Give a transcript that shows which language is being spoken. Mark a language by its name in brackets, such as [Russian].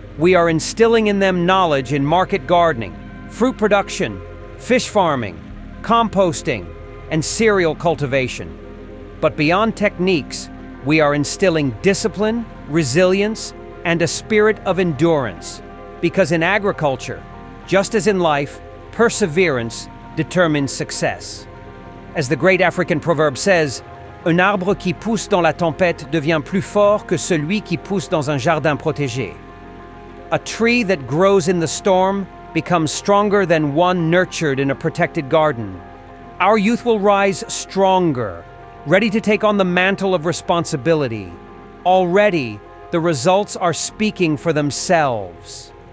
[English] We are instilling in them knowledge in market gardening, fruit production, fish farming, composting, and cereal cultivation. But beyond techniques, we are instilling discipline, resilience, and a spirit of endurance. Because in agriculture, just as in life, perseverance determines success. As the great African proverb says, [French] un arbre qui pousse dans la tempête devient plus fort que celui qui pousse dans un jardin protégé. [English] A tree that grows in the storm becomes stronger than one nurtured in a protected garden. Our youth will rise stronger, ready to take on the mantle of responsibility. Already, the results are speaking for themselves.